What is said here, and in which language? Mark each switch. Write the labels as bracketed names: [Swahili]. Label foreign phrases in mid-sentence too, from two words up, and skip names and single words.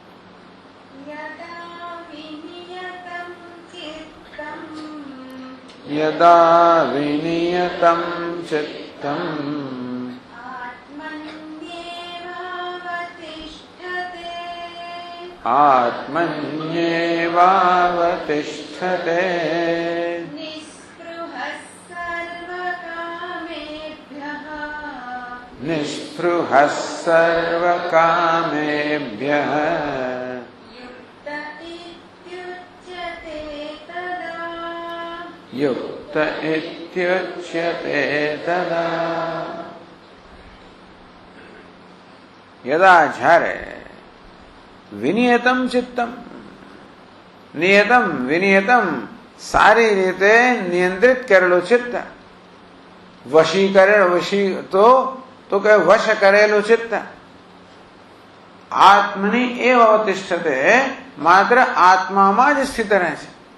[Sanskrit] યદા વિનિયતમ ચિત્તમ આત્મન્યેવાવતિષ્ઠતે નિસ્પૃહઃ સર્વકામેભ્યઃ યુક્ત इत्युच्यते तदा यदा [Gujarati] જ્યારે [Sanskrit] વિનિયતમ ચિત્તમ નિયતમ વિનિયતમ [Gujarati] સારી રીતે નિયંત્રિત કરેલું ચિત્ત વશી કરેલું વશી તો કે વશ કરેલું ચિત્ત [Sanskrit] આત્મની એવ અવતિષ્ઠતે [Gujarati] માત્ર આત્મામાં જ સ્થિત રહે છે.